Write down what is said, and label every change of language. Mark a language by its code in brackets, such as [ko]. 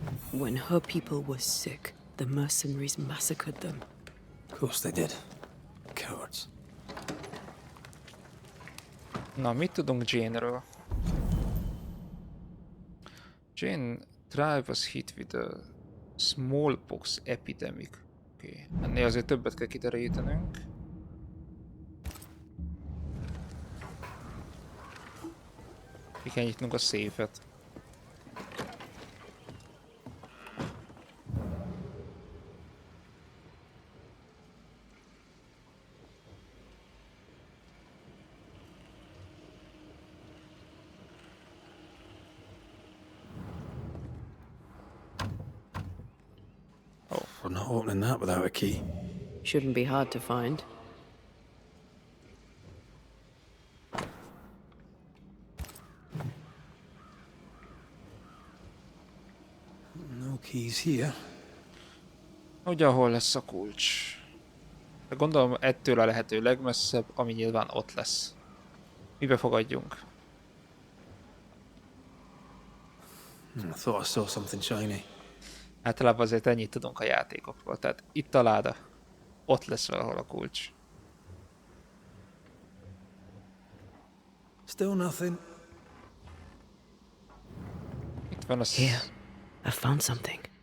[en] When her people were sick, the mercenaries massacred them. Of course they did. Cowards. [hu] Na, mit tudunk Jane-ről? [en] Jane tribe was hit with a smallpox epidemic. [hu] Oké. Ennél azért többet kell kiderítenünk. Ki kell nyitnunk a széfet. [en] We're not opening that without a key. Shouldn't be hard to find. No keys here. [hu] Ugye, hol lesz a kulcs? De gondolom ettől a lehető legmesszebb, ami nyilván ott lesz. Mibe fogadjunk? [en] I thought I saw something shiny. [hu] Általában azért ennyit tudunk a játékokról, tehát itt a láda. Ott lesz valahol a kulcs. [en] Still nothing. [hu] Itt van a [en] Here, I found something.